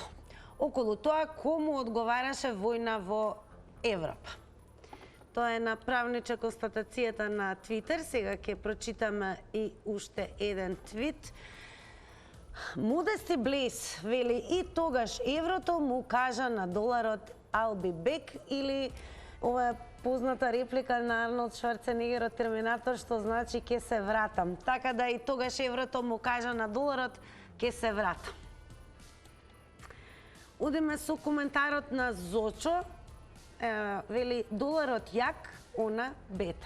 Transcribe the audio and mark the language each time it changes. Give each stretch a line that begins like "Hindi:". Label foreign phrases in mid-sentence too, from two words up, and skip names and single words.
Macedonian: Околу тоа кому одговараше војна во Европа. Тоа е на Правниче констатацијата на Твитер. Сега ќе прочитаме и уште еден твит. Модести Блес вели и тогаш еврото му кажа на доларот
English: I'll be back,
Macedonian: или ова е позната реплика на Арнолд Шварценегер од Терминатор, што значи ќе се вратам. Така да и тогаш еврото му кажа на доларот ќе се вратам. Одиме со коментарот на Зочо. Вели доларот јак, она бетар.